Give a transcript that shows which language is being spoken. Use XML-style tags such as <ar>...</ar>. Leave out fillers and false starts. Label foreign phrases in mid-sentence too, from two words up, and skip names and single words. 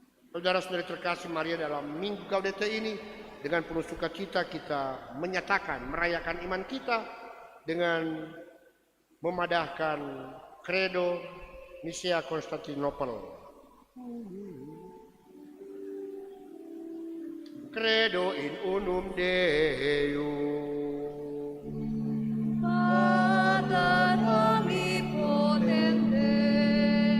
<id>Saudara-saudari terkasih Maria, dalam Minggu Gaudete ini dengan penuh sukacita kita menyatakan, merayakan iman kita dengan memadahkan Credo Nicea Konstantinopel.</id> <la>Credo in unum Deum, Pater omnipotentem,</la>